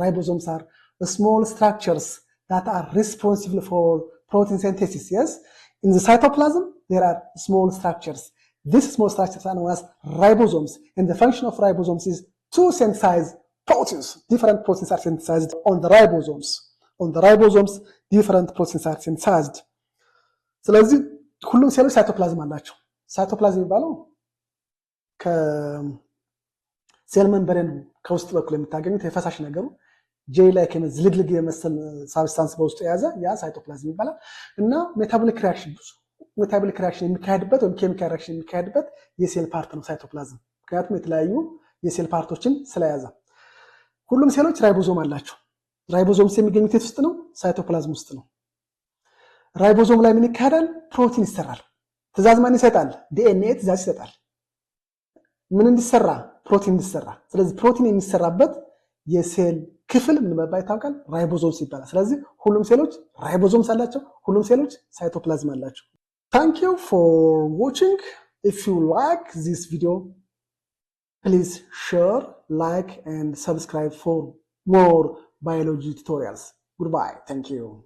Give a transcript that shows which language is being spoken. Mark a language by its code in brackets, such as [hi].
[en] Ribosomes are the small structures that are responsible for protein synthesis. Yes, in the cytoplasm there are small structures. These small structures are known as ribosomes, and the function of ribosomes is to synthesize proteins. Different proteins are synthesized on the ribosomes. On the ribosomes, different proteins are synthesized. [am] ስለዚህ ሁሉም ሴሎች ሳይቶፕላዝም አላቸው። ሳይቶፕላዝም የሚባለው ከሴል መንበሬን ከውስጥ በኩል የምታገኙት የፈሳሽ ነገሩ ጄል ላይ ከመዝልግልግ የመሰል ሳብስታንስ በውስጡ የያዘ ያ ሳይቶፕላዝም ይባላል። እና ሜታቦሊክ ሪአክሽን የሚካሄድበት ወይም ኬሚካል ሪአክሽን የሚካሄድበት የሴል ፓርት ነው ሳይቶፕላዝም። ምክንያቱም የተለያዩ የሴል ፓርቶችን ስለያዘ። ሁሉም ሴሎች ራይቦዞም አላቸው። ራይቦዞምስ የሚገኙት የት ውስጥ ነው? ሳይቶፕላዝም ውስጥ ነው። ራይቦዞም ላይ ምን ይካሄዳል? ፕሮቲን ይሰራል። ትእዛዝ ማን ይሰጣል? ዲኤንኤ ትእዛዝ ይሰጣል። ምን እንዲሰራ? ፕሮቲን እንዲሰራ። ስለዚህ ፕሮቲን የሚሰራበት የሴል ክፍል ምን መባል ይታወቃል? ራይቦዞምስ ይባላል። ስለዚህ ሁሉም ሴሎች ራይቦዞምስ አላቸው። ሁሉም ሴሎች ሳይቶፕላዝም አላቸው። [en] Thank you for watching. If you like this video, please share, like, and subscribe for more biology tutorials. Goodbye. Thank you.